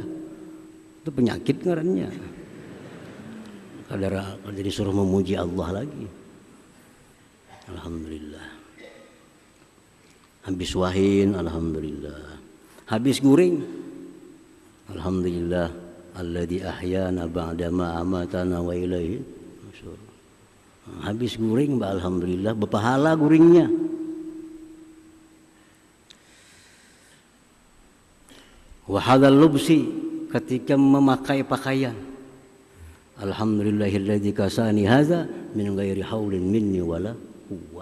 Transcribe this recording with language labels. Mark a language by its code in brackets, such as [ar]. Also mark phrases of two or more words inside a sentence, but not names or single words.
[bjn] Itu penyakit ngarannya. Kadang disuruh memuji Allah lagi, alhamdulillah. Habis wahin, alhamdulillah. Habis guring, alhamdulillah. [ar] الذي أحيانا بعد ما أماتنا وإليه النشور. [bjn] Habis guring, alhamdulillah, berpahala guringnya. [ar] وهذا اللبس, [bjn] ketika memakai pakaian, [ar] الحمد لله الذي كساني هذا من غير حول مني ولا قوة.